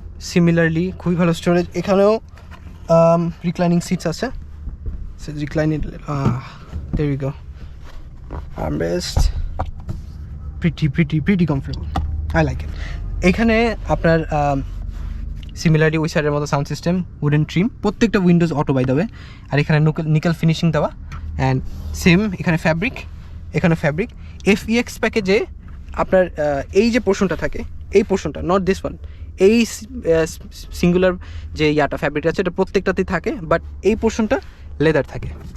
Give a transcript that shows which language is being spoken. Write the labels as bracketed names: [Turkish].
[Bangla] Similarly খুবই ভালো storage, এখানেও রিক্লাইনিং সিটস আছে। [English] Reclining, there we go, armrest, pretty comfortable, I like it. [Bangla] এখানে আপনার সিমিলারলি ওই সাইডের মতো সাউন্ড সিস্টেম, উডেন ট্রিম, প্রত্যেকটা উইন্ডোজ অটো বাই দেবে, আর এখানে নিকেল ফিনিশিং দেওয়া, অ্যান্ড সেম এখানে ফ্যাব্রিক। FEX প্যাকেজে আপনার এই যে পোর্শনটা থাকে, এই পোর্শনটা, [English] not this one, [Bangla] এই সিঙ্গুলার যে ইয়াটা ফ্যাব্রিকটা আছে, এটা প্রত্যেকটাতেই থাকে, বাট এই পোর্শনটা লেদার থাকে।